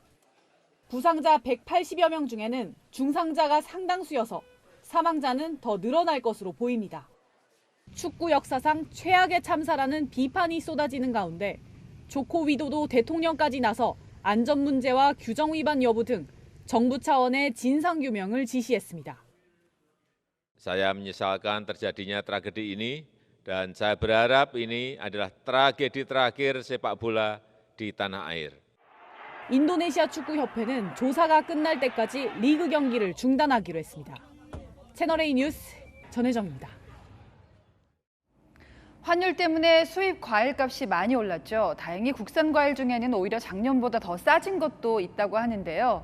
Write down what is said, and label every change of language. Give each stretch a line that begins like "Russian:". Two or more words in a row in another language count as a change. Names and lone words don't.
Korean: 부상자 180여 명 중에는 중상자가 상당수여서 사망자는 더 늘어날 것으로 보입니다. 축구 역사상 최악의 참사라는 비판이 쏟아지는 가운데 조코 위도도 대통령까지 나서 안전 문제와 규정 위반 여부 등 정부 차원의 진상규명을 지시했습니다.
Indonesian: Saya menyesalkan terjadinya tragedi ini dan saya berharap ini adalah tragedi terakhir sepak bola di tanah air.
Korean: 인도네시아 축구협회는 조사가 끝날 때까지 리그 경기를 중단하기로 했습니다. 채널A 뉴스 전혜정입니다. 환율 때문에 수입 과일 값이 많이 올랐죠. 다행히 국산 과일 중에는 오히려 작년보다 더 싸진 것도 있다고 하는데요.